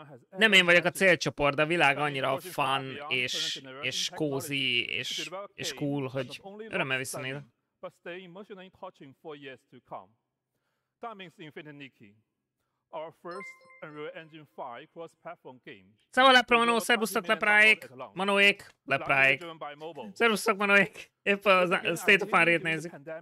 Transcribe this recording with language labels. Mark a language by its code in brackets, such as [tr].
[hu] Nem én vagyok a célcsoport, de a világ annyira fun és cozy és cool, hogy örömmel visszanézek. [en] But stay emotionally touching for years to come. That means Infinity Nikki. our first Unreal Engine 5 cross-platform game. [hu] Szóval lepro, szervusztok lepráik, manóék, lepráik. Szervusztok manóék, épp a State of Unreal-t nézzük.